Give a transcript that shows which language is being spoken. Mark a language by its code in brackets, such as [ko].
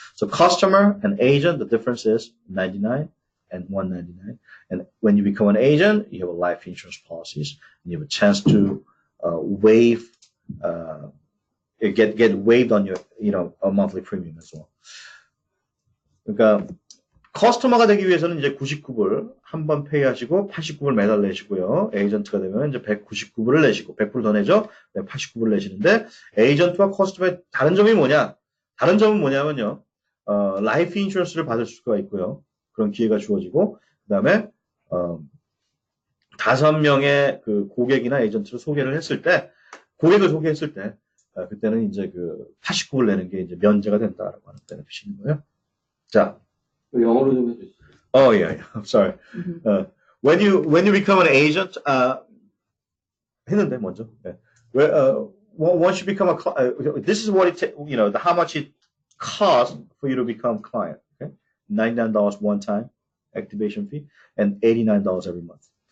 [en] So customer and agent, the difference is $99 and $199. And when you become an agent, you have a life insurance policies, and you have a chance to waive, get waived on your, a monthly premium as well. [ko] 그러니까 커스터머가 되기 위해서는 이제 99불 한 번 페이하시고 89불 매달 내시고요. 에이전트가 되면 이제 199불을 내시고 100불 더 내죠. 89불을 내시는데 에이전트와 커스터머의 다른 점이 뭐냐? 다른 점은 뭐냐면요. 라이프 인슈런스를 받을 수가 있고요. 그런 기회가 주어지고 그다음에 5명의 그 고객이나 에이전트를 소개를 했을 때 고객을 소개했을 때 그때는 이제 그 89불 내는 게 이제 면제가 된다라고 하는 베네핏이 있는 거예요. 자, 영어로 좀 해주시죠. [en] Oh yeah, I'm sorry. When you become an agent, [ko] 했는데 먼저. [en] Yeah. Once you become this is what how much it costs for you to become client. Okay, $99 one time activation fee and $89 every month.